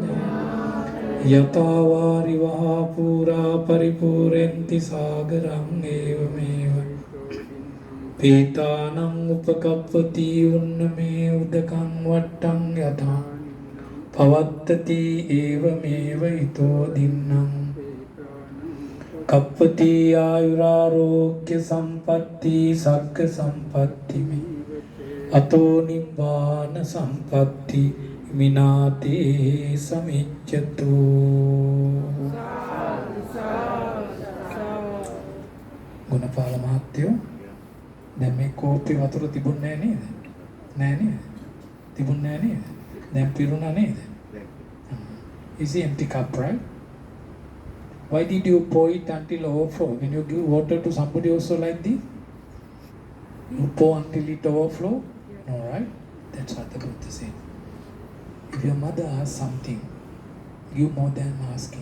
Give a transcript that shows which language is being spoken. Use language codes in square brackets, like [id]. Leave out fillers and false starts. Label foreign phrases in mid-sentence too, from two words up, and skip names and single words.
[pi] yatavāri vahā pūrā paripūrenti sāgaram evameva pētānaṁ upakappati unname udakam vattam yatha pavattati evameva ito dinnam kappati ayurārokya sampatti sakka sampatti me ato nibbāna sampatti mināte samicchatu. [si] ගුණපාල මහත්තයෝ දැන් මේ කෝප්පේ වතුර තිබුණේ නේද? නෑ නේද? තිබුණේ නේද? දැන් පිරුණා නේද? [en] Is it empty cup, right? Why did you pour it until overflow? When you give water to somebody also like this, you pour until it overflow? No, right? That's what the Buddha said. If your mother asks something, give more than asking.